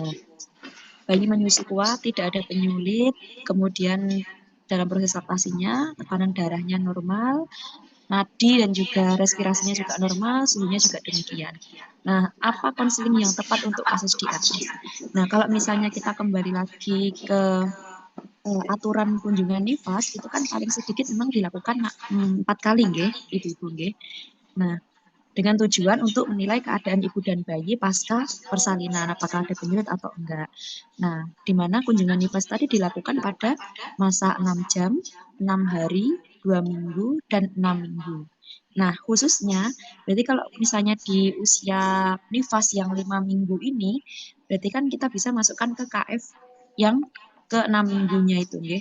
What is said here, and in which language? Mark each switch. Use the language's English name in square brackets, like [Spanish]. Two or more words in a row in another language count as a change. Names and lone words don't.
[Indonesian] Bayi menyusu kuat, tidak ada penyulit, kemudian dalam proses laktasinya, tekanan darahnya normal, nadi dan juga respirasinya juga normal, suhunya juga demikian. Nah, apa konseling yang tepat untuk kasus di atas? Nah, kalau misalnya kita kembali lagi ke aturan kunjungan nifas, itu kan paling sedikit memang dilakukan 4 kali, [Javanese] nggih, ibu-ibu, nggih. [Indonesian] Nah, dengan tujuan untuk menilai keadaan ibu dan bayi pasca persalinan, apakah ada penyulit atau enggak. Nah, di mana kunjungan nifas tadi dilakukan pada masa 6 jam, 6 hari, 2 minggu, dan 6 minggu. Nah, khususnya, berarti kalau misalnya di usia nifas yang 5 minggu ini, berarti kan kita bisa masukkan ke KF yang ke 6 minggunya itu, [Javanese] nggih.